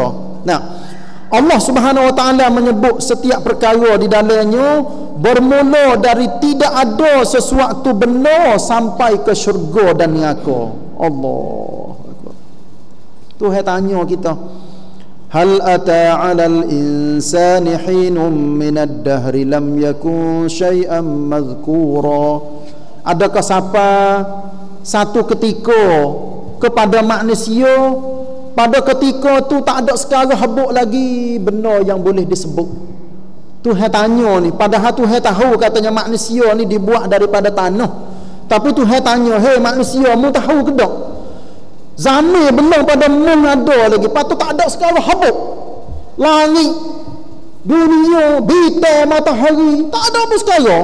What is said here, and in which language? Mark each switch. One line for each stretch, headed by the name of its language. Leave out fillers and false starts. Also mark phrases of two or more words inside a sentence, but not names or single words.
Malay: Nah, Allah
Arabic: سبحانه وتعالى
Malay: menyebut setiap perkara di dalamnya bermula dari tidak ada sesuatu benda sampai ke syurga dan neraka.
Arabic: Allah.
Malay: Tuhan tanya kita,
Arabic: هل أتى على الإنسان حين من الدهر لم يكن شيئا مذكورا.
Malay: Adakah siapa satu ketika kepada manusia pada ketika tu tak ada sekali habuk lagi benda yang boleh disebut. Tuhan tanya ni, padahal Tuhan tahu katanya manusia ni dibuat daripada tanah, tapi Tuhan tanya, hei manusia, mu tahu ke tak zaman belum pada mung ada lagi, patut tak ada sekali habuk langit, dunia, bintang, matahari, tak ada apa sekali.